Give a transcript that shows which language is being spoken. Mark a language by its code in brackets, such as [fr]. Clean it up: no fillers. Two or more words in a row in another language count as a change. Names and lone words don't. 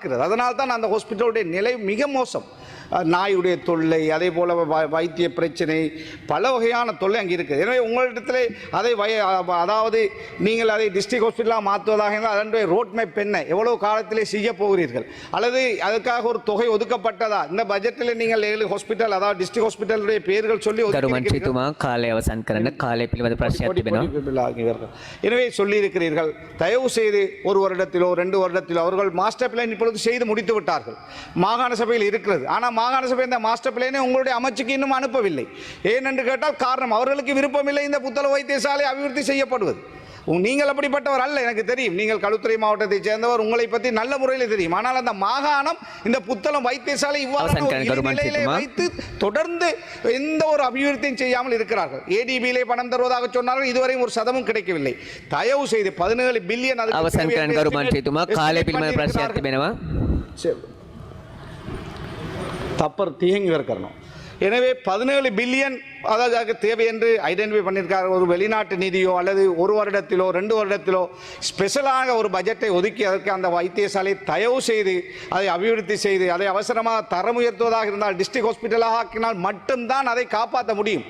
[ta] அதனால் தான் அந்த ஹாஸ்பிட்டலுடைய நிலை மிக மோசம். நாயுடைய தொல்லை, அதே போல் வைத்திய பிரச்சனை, பல வகையான தொல்லை அங்கே இருக்குது. எனவே உங்களிடத்தில் அதை அதாவது நீங்கள் அதை [en] district hospital [ta] மாற்றுவதாக இருந்தால் அதனுடைய [en] road map [ta] என்ன, எவ்வளவு காலத்திலே செய்ய போகிறீர்கள், அல்லது அதுக்காக ஒரு தொகை ஒதுக்கப்பட்டதா? இந்த பட்ஜெட்டில் நீங்கள் 7 ஹாஸ்பிட்டல் அதாவது [en] district hospital [ta] பெயர்கள் சொல்லி [si] ගරු මන්ත්‍රීතුමා කාලය අවසන් කරන්න. කාලය පිළිබඳ ප්‍රශ්නයක් තිබෙනවා. [ta] எனவே சொல்லியிருக்கிறீர்கள், தயவு செய்து 1 வருடத்திலோ 2 வருடத்திலோ அவர்கள் [en] master plan [ta] இப்பொழுது செய்து முடித்து விட்டார்கள். மாகாண சபையில் இருக்கிறது. ஆனால் மாகாண சபை இந்த [en] master plan [ta] உங்களுடைய அமைச்சுக்கு இன்னும் அனுப்பவில்லை. ஏனென்று கேட்டால் காரணம் அவர்களுக்கு விருப்பமில்லை இந்த புத்தள வைத்தியசாலை அபிவிருத்தி செய்யப்படுவது. நீங்கள் அப்படிப்பட்டவர் அல்ல, எனக்கு தெரியும். நீங்கள் களுத்துறை மாவட்டத்தைச் சேர்ந்தவர், உங்களை பற்றி நல்ல முறையில் தெரியும். ஆனால் அந்த மாகாணம் இந்த புத்தளம் வைத்தியசாலை இவ்வாறு வைத்து தொடர்ந்து எந்த ஒரு அபிவிருத்தியும் செய்யாமல் இருக்கிறார்கள். ஏடிபியிலே பணம் தருவதாக சொன்னார்கள், இதுவரையும் ஒரு சதமும் கிடைக்கவில்லை. தயவு செய்து 17 பில்லியன் [si] අවසන් කරන්න ගරු මන්ත්‍රීතුමා. කාලය පිළිබඳ ප්‍රශ්නයක් තිබෙනවා. தப்பர் தீங்கி வரணும். [ta] எனவே 17 பில்லியன் அதாவது தேவை என்று ஐடென்டிஃபை பண்ணியிருக்காங்க. ஒரு வெளிநாட்டு நிதியோ அல்லது 1 வருடத்திலோ 2 வருடத்திலோ ஸ்பெஷலாக ஒரு பட்ஜெட்டை ஒதுக்கி அதற்கு அந்த வைத்தியசாலை தயவு செய்து அதை அபிவிருத்தி செய்து அதை அவசரமாக தரம் உயர்த்துவதாக இருந்தால் [en] district hospital [ta] ஆக்கினால் மட்டும்தான் அதை காப்பாற்ற முடியும்.